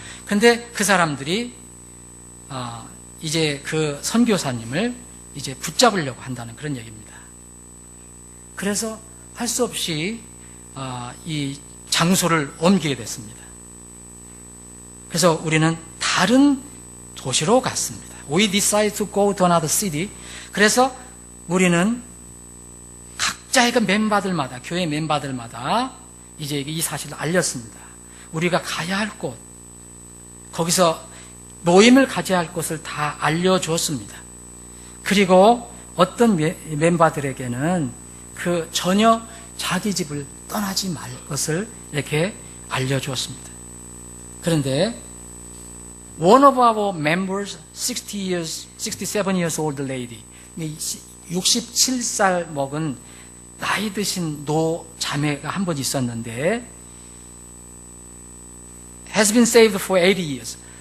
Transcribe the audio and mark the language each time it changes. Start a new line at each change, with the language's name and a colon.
Korean: 근데 그 사람들이 이제 그 선교사님을 이제 붙잡으려고 한다는 그런 얘기입니다. 그래서 할 수 없이 이 장소를 옮기게 됐습니다. 그래서 우리는 다른 도시로 갔습니다.
English: We decided to go to another city.
Korean: 그래서 우리는 각자의 그 멤버들마다, 교회 멤버들마다 이제 이 사실을 알렸습니다. 우리가 가야 할 곳, 거기서 모임을 가져야 할 곳을 다 알려주었습니다. 그리고 어떤 멤버들에게는 그 전혀 자기 집을 떠나지 말 것을 이렇게 알려주었습니다.
English: 그런데 one of our members, 67 years old lady,
Korean: 67살 먹은 나이 드신 노 자매가 한 번 있었는데
English: has been saved for 80 years.